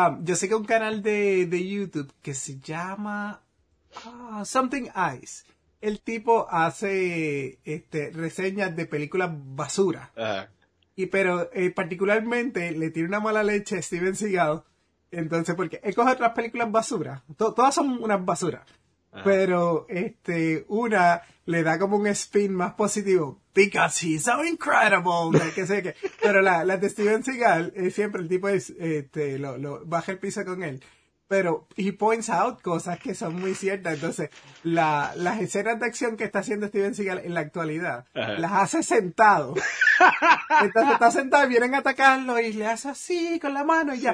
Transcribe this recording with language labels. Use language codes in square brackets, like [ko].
[es] Yo sé que un canal de YouTube que se llama Something Eyes, el tipo hace reseñas de películas basura. Uh-huh. Pero particularmente le tiene una mala leche a Steven Seagal, entonces, porque él coge otras películas basura, todas son unas basura. Pero una le da como un spin más positivo. [en] Because he's so incredible. [es] Que sé qué. Pero la de Steven Seagal, siempre el tipo es, lo baja el piso con él. Pero [en] he points out [es] cosas que son muy ciertas. Entonces, las escenas de acción que está haciendo Steven Seagal en la actualidad, las hace sentado. Entonces está sentado y vienen a atacarlo y le hace así con la mano y ya.